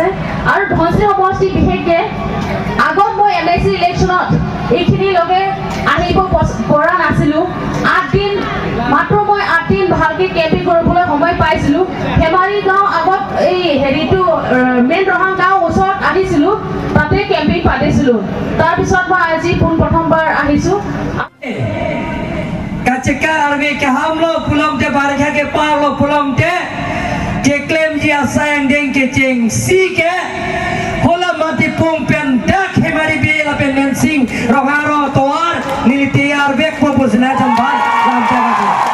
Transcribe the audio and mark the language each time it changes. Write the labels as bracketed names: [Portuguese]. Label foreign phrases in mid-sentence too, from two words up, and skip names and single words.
[Assamese] আৰু ধনশিৰি সমষ্টি বিশেষকৈ আগত মই LIC ইলেকশ্যনত এইখিনি লগে আহিব পৰা নাছিলোঁ। 8 দিন মাত্ৰ মই 8 দিন ভালকৈ কেম্পিং কৰিবলৈ সময় পাইছিলোঁ। হেমাৰী গাঁও আগত এই হেৰিটো মেইন ৰহাং গাঁও ওচৰত আহিছিলোঁ, তাতে কেম্পিং পাতিছিলোঁ। তাৰপিছত মই আজি প্ৰথমবাৰ আহিছোঁ। [Karbi] Kacika army ke hamlo pulang te barikha ke palo pulang te claim ji asayang deng ke cheng si ke hola mati pung pen dak hemari bela pen mensing roharo toar niliti ar bek popusna jamban lam jaga